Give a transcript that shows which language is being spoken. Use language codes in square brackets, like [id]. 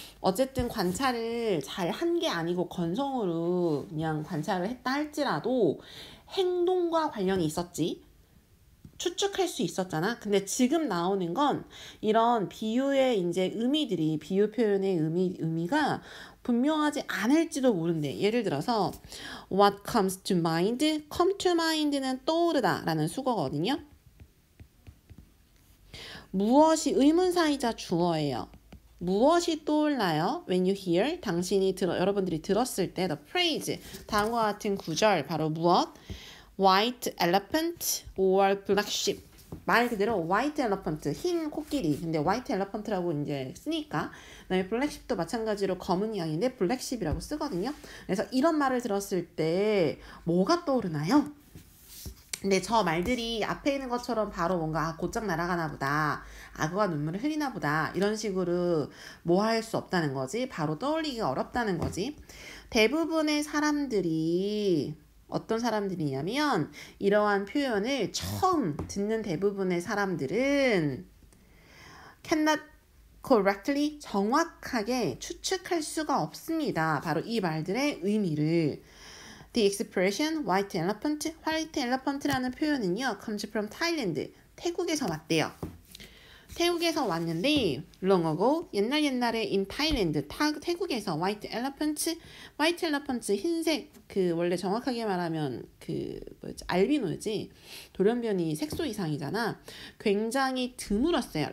[ko] 어쨌든 관찰을 잘 한 게 아니고 건성으로 그냥 관찰을 했다 할지라도 행동과 관련이 있었지. 추측할 수 있었잖아. 근데 지금 나오는 건 이런 비유의 이제 의미들이, 비유 표현의 의미가 분명하지 않을지도 모른대. 예를 들어서 [en] what comes to mind, come to mind [ko] 는 떠오르다 라는 수거거든요. 무엇이 의문사이자 주어예요. 무엇이 떠올라요? [en] When you hear, [ko] 여러분들이 들었을 때 [en] the phrase, [ko] 다음과 같은 구절, 바로 무엇? [en] White elephant or black sheep. [ko] 말 그대로 [en] white elephant, [ko] 흰 코끼리. 근데 [en] white elephant [ko] 라고 이제 쓰니까, 그다음에 [en] black sheep [ko] 도 마찬가지로 검은 양인데 black sheep이라고 쓰거든요. 그래서 이런 말을 들었을 때 뭐가 떠오르나요? 근데 저 말들이 앞에 있는 것처럼 바로 뭔가 곧장 날아가나 보다, 악어가 눈물을 흘리나 보다, 이런 식으로 뭐 할 수 없다는 거지. 바로 떠올리기가 어렵다는 거지. 대부분의 사람들이 어떤 사람들이냐면 이러한 표현을 처음 듣는 대부분의 사람들은 [en] cannot correctly, [ko] 정확하게 추측할 수가 없습니다. 바로 이 말들의 의미를. [en] The expression white elephant라는 [ko] 표현은요, [en] comes from Thailand, [ko] 태국에서 왔대요. 태국에서 왔는데 [en] long ago, [ko] 옛날에 [en] in Thailand, [ko] 태국에서 [en] white elephant, [ko] 흰색, 그 원래 정확하게 말하면 그 뭐지, 알비노지. 돌연변이 색소 이상이잖아. 굉장히 드물었어요.